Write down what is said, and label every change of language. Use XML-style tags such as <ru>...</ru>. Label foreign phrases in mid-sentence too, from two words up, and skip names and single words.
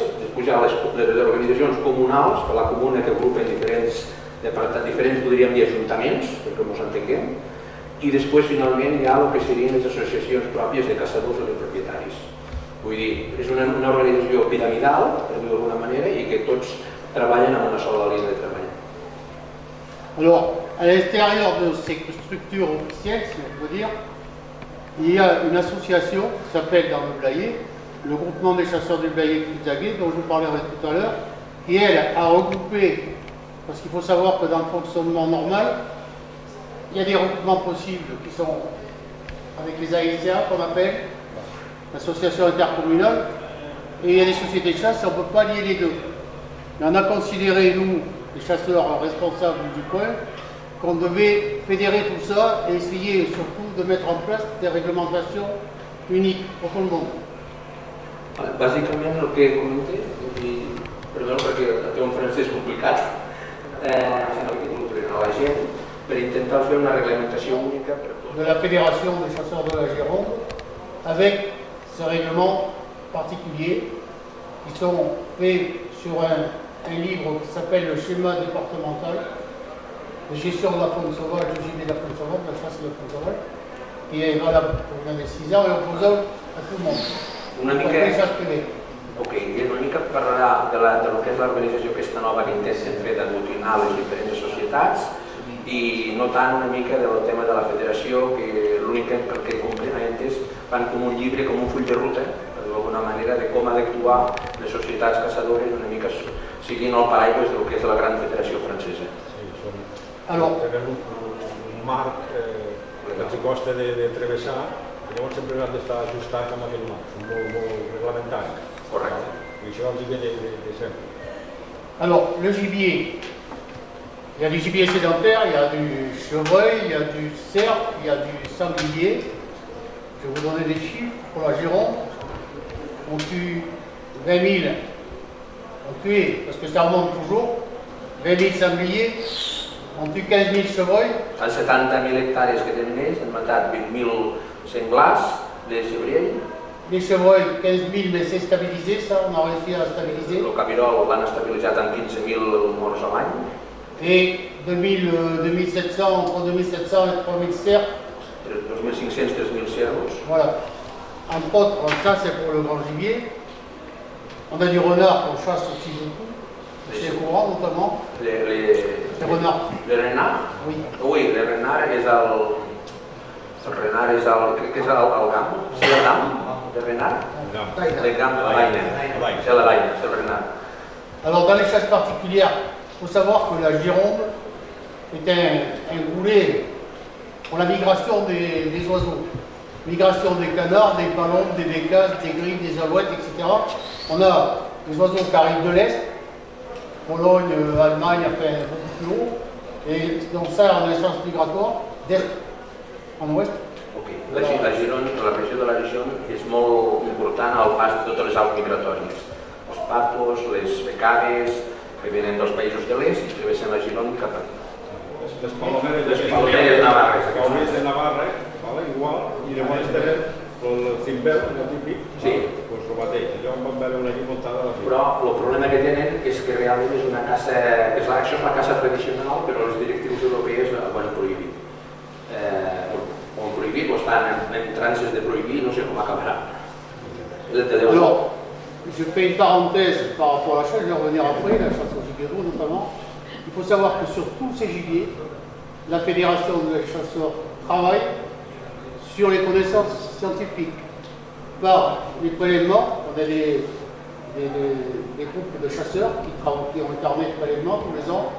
<ca>Després hi ha les organitzacions comunals, per la comuna que agrupen diferents, podríem dir, ajuntaments, perquè ens entenguem, i després finalment hi ha el que serien les associacions pròpies de caçadors o de propietaris. Vull dir, és una organització piramidal, per dir-ho d'alguna manera, i que tots treballen en una sola línia de treball.</ca> <fr>Alors, à l'intérieur de ces structures officielles, si on peut dire, il y a une association qui s'appelle dans le Blayais, le groupement des chasseurs du Blayais Cuzaguet, dont je vous parlerai tout à l'heure, qui elle a regroupé, parce qu'il faut savoir que dans le fonctionnement normal, il y a des regroupements possibles qui sont avec les AICA qu'on appelle, l'association intercommunale, et il y a des sociétés de chasse, on ne peut pas lier les deux. Mais on a considéré, nous, les chasseurs responsables du coin, qu'on devait fédérer tout ça et essayer surtout de mettre en place des réglementations uniques pour tout le monde.</fr> <ca>Bàsicament el que comenté, perdó perquè té un francès complicat, a la gent, per intentar fer una reglamentació única per tot.</ca> <fr>De la Fédération des chasseurs de la Gironde, avec ces règlements particuliers qui sont faits sur un livre qui s'appelle le schéma départemental de gestion de la faune sauvage, du gibier de la faune sauvage, de la chasse de la faune sauvage, qui est valable pour les décisions et opposable à tout le monde.</fr> <ca>Una mica, ok, una mica parlarà de lo que és l'organització aquesta nova que intenten fer d'aglutinar les diferents societats i no tant una mica del tema de la federació, que l'únic que complement és fan com un llibre, com un full de ruta, d'alguna manera, de com ha d'actuar les societats caçadores una mica siguin el paraigües del que és la gran federació francesa. Tenen un marc que els costa de travessar, i llavors sempre han d'estar ajustats amb aquell marc, són molt reglamentaris. Correcte. I això els ve de sempre.</ca> <fr>Alors, le gibier, il y a du gibier sédentaire, il y a du chevreuil, il y a du cerf, il y a du sanglier. Je vais vous donner des chiffres pour la Gironde. On tue 20 000, on tue, parce que ça remonte toujours, 20 000 sangliers, on tue 15 000 chevreuils.</fr> <ca>En 70.000 hectàrees que tenen ells, han matat 20.000 senglars de Cebriell.</ca> <fr>Les chevreuils, 15 000, mais c'est stabilisé, ça, on a réussi à stabiliser.</fr> <ca>El cabirol l'han estabilitzat en 15.000 morts a l'any.</ca> <fr>Et 2700, entre 2700 et 3000 cerfs.</fr> <ca>2.500, 3.000 cervos.</ca> <fr>Voilà. Entre autres, ça c'est pour le grand gibier. On a du renard qu'on chasse aussi beaucoup. C'est courant notamment. Les renards. Les renards? Oui. Oui, les renards</fr> <ca>és el renard és el... Què és el gam? Sí, el gam de renard?</ca> <fr>Le gam, la vaina. C'est la vaina, c'est le renard. Alors dans les chasses particulières, il faut savoir que la Gironde est un goulet pour la migration des oiseaux. Migration des canards, des palombes, des bécasses, des grives, des alouettes, etc. On a des oiseaux qui arrivent de l'Est, Pologne, Allemagne, enfin beaucoup plus haut. Et donc ça, on a une chance migratoire d'Est en Ouest. Ok.</fr> <ca>La Gironde, la regió de la Gironde és molt important al pas de totes les aus migratòries. Els patos, les becades, que venen dels països de l'est i travessen la Gironde cap aquí. Les palomeres navarres. Les palomeres de Navarra, igual, i llavors tenen el Zimbel, el típic, Sí. doncs el mateix. Allò em van veure una allí muntada a la fi. Però el problema que tenen és que realment és una casa, això és la casa tradicional, però els directius europeus ho han prohibit. Ho han prohibit o estan en trances de prohibir, no sé com acabarà.</ca> <fr>Alors, je fais une parenthèse par rapport à la chasse, je vais revenir après, la chasse au gibier roux notamment. Il faut savoir que sur tous ces gibiers, la Fédération des chasseurs travaille sur les connaissances scientifiques. Par les prélèvements, on a des groupes de chasseurs qui ont été armés de prélèvements tous les ans.</fr>